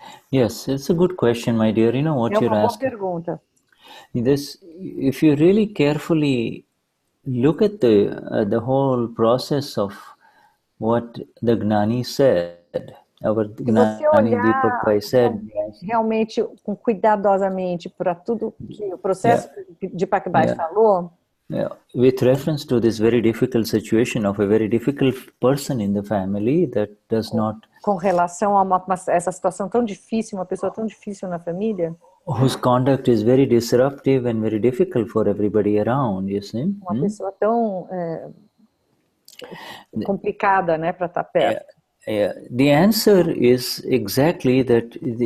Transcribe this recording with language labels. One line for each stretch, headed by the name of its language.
English: Yes, it's a good question, my dear. You know what you're asking.
Portuguese: Pergunta.
English: If you really carefully look at the whole process of what the Gnani said, our Gnani Deepak Bhai said,
Portuguese: realmente cuidadosamente para tudo que o processo de Deepak Bhai falou.
English: With reference to this very difficult situation of a very difficult person in the family that does not...
Portuguese: Com relação a essa situação tão difícil, uma pessoa tão difícil na família.
English: Whose conduct is very disruptive and very difficult for everybody around, you see?
Portuguese: Uma pessoa tão complicada, né, para estar perto.
English: The answer is exactly that.